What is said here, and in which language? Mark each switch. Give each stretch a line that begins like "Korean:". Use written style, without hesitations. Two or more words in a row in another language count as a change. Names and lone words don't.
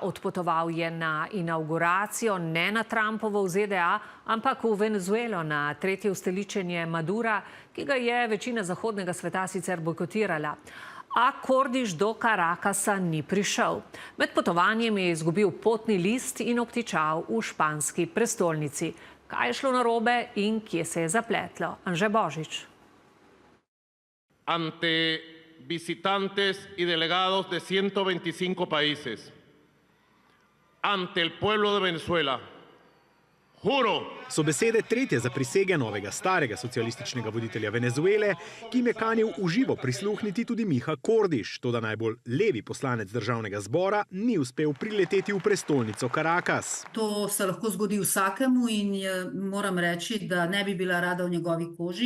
Slovenian: Odpotoval je na inavguracijo ne na Trumpovo v ZDA, ampak v Venezuelo na tretje ustoličenje Madura, ki ga je večina zahodnega sveta sicer bojkotirala. A Kordiš do Carakasa ni prišel. Med potovanjem je izgubil potni list in obtičal v španski prestolnici. Kaj je šlo narobe in kje se je zapletlo? Anže Božič.
Spanish: Ante visitantes y delegados de 125 países, ante el pueblo de Venezuela, juro.
Slovenian: So besede tretje zaprisege novega starega socialističnega voditelja Venezuele, ki jim je kanil v živo prisluhniti tudi Miha Kordiš, toda najbolj levi poslanec državnega zbora ni uspel prileteti v prestolnico Caracas. To se lahko zgodi vsakemu in moram reči, da ne bi bila rada v njegovi koži.